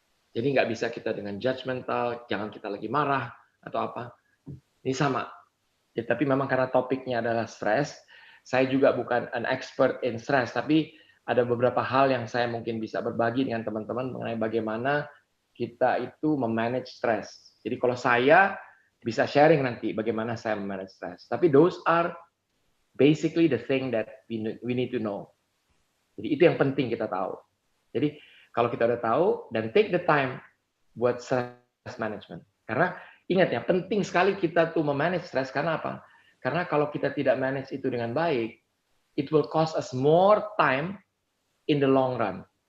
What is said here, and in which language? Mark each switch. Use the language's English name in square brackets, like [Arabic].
[Indonesian] Jadi nggak bisa kita dengan judgmental, jangan kita lagi marah atau apa. Ini sama. Ya, tapi memang karena topiknya adalah stres, saya juga bukan [English] an expert in stress, [Indonesian] tapi ada beberapa hal yang saya mungkin bisa berbagi dengan teman-teman mengenai bagaimana kita itu memanage stres. Jadi kalau saya bisa sharing nanti bagaimana saya memanage stres. [English] Tapi those are basically the thing that we need to know. [Indonesian] Jadi itu yang penting kita tahu. Jadi kalau kita udah tahu dan [English] take the time [Indonesian] buat stress management. Karena ingat ya, penting sekali kita tuh memanage stres karena apa? Karena kalau kita tidak manage itu dengan baik, [English] it will cost us more time in the long run.